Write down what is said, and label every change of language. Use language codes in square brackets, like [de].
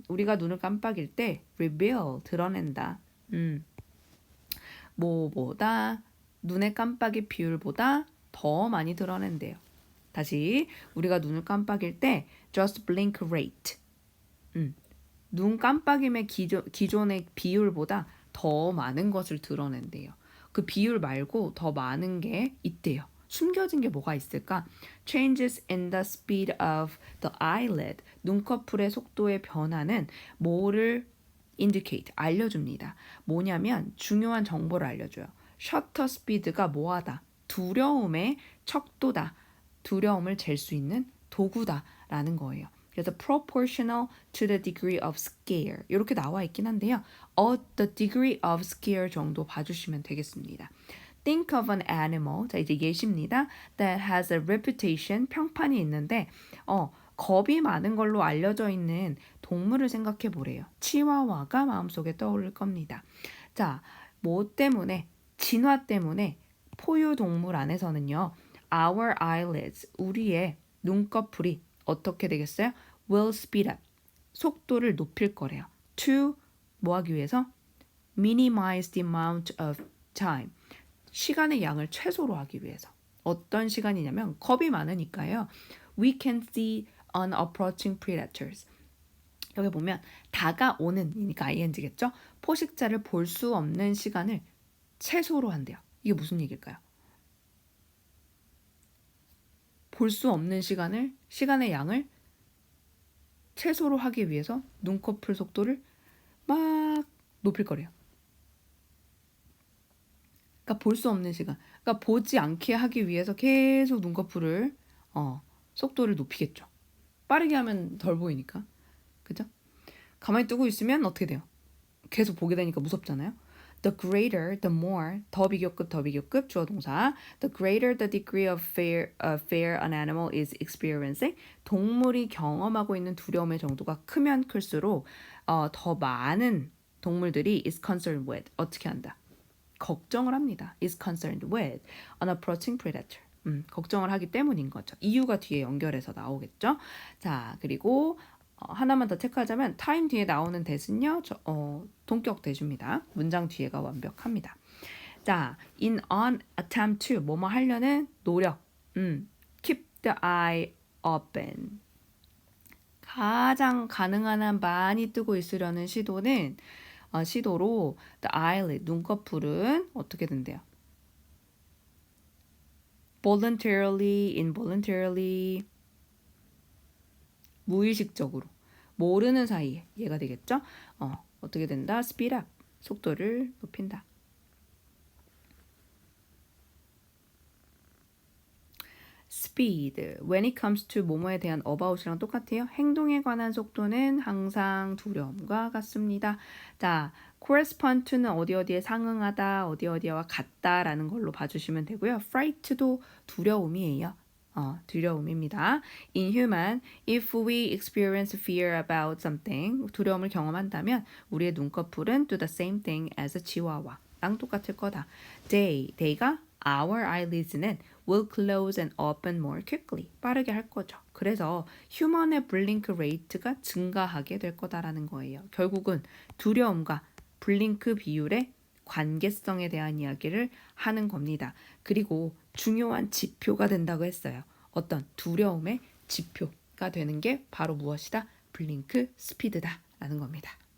[ko] 우리가 눈을 깜빡일 때 reveal, 드러낸다. 뭐보다 눈의 깜빡이 비율보다 더 많이 드러낸대요. 다시 우리가 눈을 깜빡일 때 [en] just blink rate, [ko] 눈 깜빡임의 기존의 비율보다 더 많은 것을 드러낸대요. 그 비율 말고 더 많은 게 있대요. 숨겨진 게 뭐가 있을까? [en] Changes in the speed of the eyelid, [ko] 눈꺼풀의 속도의 변화는 뭐를 [en] indicate, [ko] 알려줍니다. 뭐냐면 중요한 정보를 알려줘요. 셔터 스피드가 뭐하다? 두려움의 척도다. 두려움을 잴 수 있는 도구다라는 거예요. [en] 그래서 proportional to the degree of scare [ko] 이렇게 나와 있긴 한데요. [en] the degree of scare [ko] 정도 봐주시면 되겠습니다. [en] Think of an animal, [ko] 자 이제 예시입니다. That has a reputation, 평판이 있는데 겁이 많은 걸로 알려져 있는 동물을 생각해 보래요. 치와와가 마음속에 떠오를 겁니다. 자, 뭐 때문에? 진화 때문에 포유동물 안에서는요. [en] Our eyelids, [ko] 우리의 눈꺼풀이 어떻게 되겠어요? [en] Will speed up, [ko] 속도를 높일 거래요. To, 뭐 하기 위해서? [en] Minimize the amount of time, [ko] 시간의 양을 최소로 하기 위해서. 어떤 시간이냐면 겁이 많으니까요. [en] We can see unapproaching predators. [ko] 여기 보면 다가오는이니까 ing겠죠? 포식자를 볼 수 없는 시간을 최소로 한대요. 이게 무슨 얘기일까요? 볼 수 없는 시간의 양을 최소로 하기 위해서 눈꺼풀 속도를 막 높일 거래요. 그러니까 볼 수 없는 시간. 그러니까 보지 않게 하기 위해서 계속 눈꺼풀을 속도를 높이겠죠. 빠르게 하면 덜 보이니까. 그죠? 가만히 뜨고 있으면 어떻게 돼요? 계속 보게 되니까 무섭잖아요. [en] The greater, the more, [ko] 더 비교급, 주어 동사. [en] The greater the degree of fear an animal is experiencing. [ko] 동물이 경험하고 있는 두려움의 정도가 크면 클수록 더 많은 동물들이 [en] is concerned with, [ko] 어떻게 한다? 걱정을 합니다. [en] is concerned with an approaching predator. [ko] 걱정을 하기 때문인 거죠. 이유가 뒤에 연결해서 나오겠죠. 자, 그리고 하나만 더 체크하자면 time 뒤에 나오는 that은요. 동격 대주입니다. 문장 뒤에가 완벽합니다. 자, [en] in an attempt to [ko] 뭐뭐 하려는 노력. [en] keep the eye open. [ko] 가장 가능한 한 많이 뜨고 있으려는 시도는 시도로 [en] the eyelid, [ko] 눈꺼풀은 어떻게 된대요? [en] voluntarily, involuntarily, [ko] 무의식적으로, 모르는 사이에 얘가 되겠죠? 어떻게 된다? [en] speed up, [ko] 속도를 높인다. [en] speed. [ko] When it comes to 뭐뭐에 대한 about이랑 똑같아요. 행동에 관한 속도는 항상 두려움과 같습니다. 자, correspond to는 어디 어디에 상응하다, 어디 어디와 같다라는 걸로 봐주시면 되고요. fright도 두려움이에요. 두려움입니다. [en] In human, if we experience fear about something, [ko] 두려움을 경험한다면 우리의 눈꺼풀은 [en] do the same thing as a chihuahua. [ko] 랑 똑같을 거다. [en] day가 our eyelids는 will close and open more quickly. [ko] 빠르게 할 거죠. 그래서 휴먼의 블링크 레이트가 증가하게 될 거다라는 거예요. 결국은 두려움과 블링크 비율의 관계성에 대한 이야기를 하는 겁니다. 그리고 중요한 지표가 된다고 했어요. 어떤 두려움의 지표가 되는 게 바로 무엇이다? 블링크 스피드다 라는 겁니다.